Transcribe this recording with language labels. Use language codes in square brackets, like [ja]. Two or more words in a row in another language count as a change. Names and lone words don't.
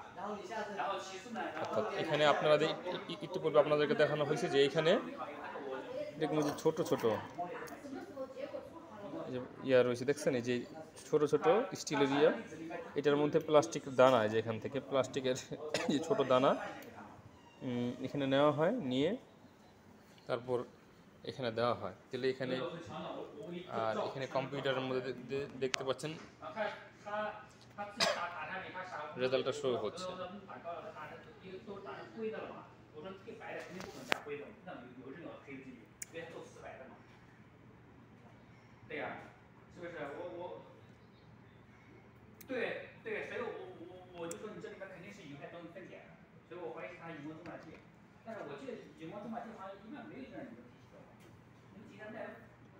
[bn] অর্থাৎ এখানে আপনারা একটু পূর্বে আপনাদেরকে দেখানো হয়েছে যে এইখানে দেখুন যে ছোট ছোট ইয়া রয়েছে, দেখছেন এই যে ছোট ছোট স্টিলের ইয়া, এটার মধ্যে প্লাস্টিকের দানা, যে এখান থেকে প্লাস্টিকের যে ছোট দানা এখানে নেওয়া হয়, নিয়ে তারপর এখানে দেওয়া হয়। তাহলে এখানে আর এখানে কম্পিউটারের মধ্যে দেখতে পাচ্ছেন রেজাল্টটা শো হচ্ছে। [zh] 对呀、是不是？对，所以我就说你这里边肯定是有些东西分解的，所以我怀疑是它荧光增压器。但是我记得荧光增压器好像应该没有这样一个体系的，你们几天带